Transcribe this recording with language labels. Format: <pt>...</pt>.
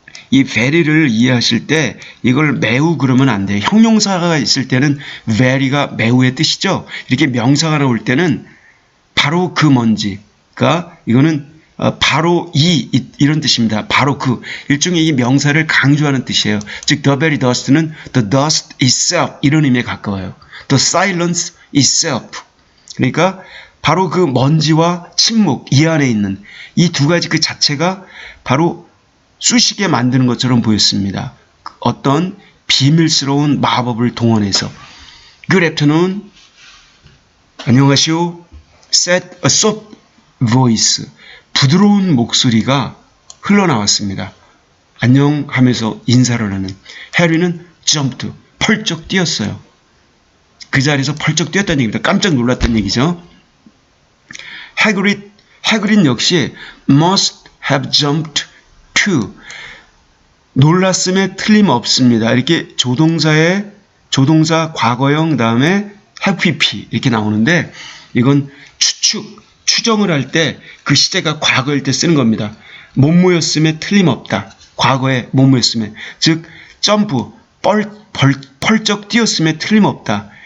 <ko>이 very를 이해하실 때 이걸 매우 그러면 안 돼요. 형용사가 있을 때는 very가 매우의 뜻이죠. 이렇게 명사가 나올 때는 바로 그 먼지가 이거는 바로 이런 뜻입니다. 바로 그 일종의 이 명사를 강조하는 뜻이에요.</ko> <en>즉 the very dust는 the dust itself</en> <ko>이런 의미에 가까워요.</ko> <en>the silence itself</en> <ko>그러니까 바로 그 먼지와 침묵 이 안에 있는 이 두 가지 그 자체가 바로 쑤시게 만드는 것처럼 보였습니다. 어떤 비밀스러운 마법을 동원해서</ko> <en>Good afternoon.</en> <ko>안녕하시오.</ko> <en>said a soft voice.</en> <ko>부드러운 목소리가 흘러나왔습니다. 안녕하면서 인사를 하는 해리는 jumped, 펄쩍 뛰었어요. 그 자리에서 펄쩍 뛰었다는 얘기입니다. 깜짝 놀랐다는 얘기죠. 해그릿 역시</ko> <en>must have jumped too.</en> <ko>놀랐음에 틀림없습니다. 이렇게 조동사 과거형 다음에 have pp 이렇게 나오는데 이건 추정을 할 때 그 시제가 과거일 때 쓰는 겁니다. 못 모였음에 틀림없다. 과거에 못 모였음에 즉 점프 펄쩍 뛰었음에 틀림없다.</ko>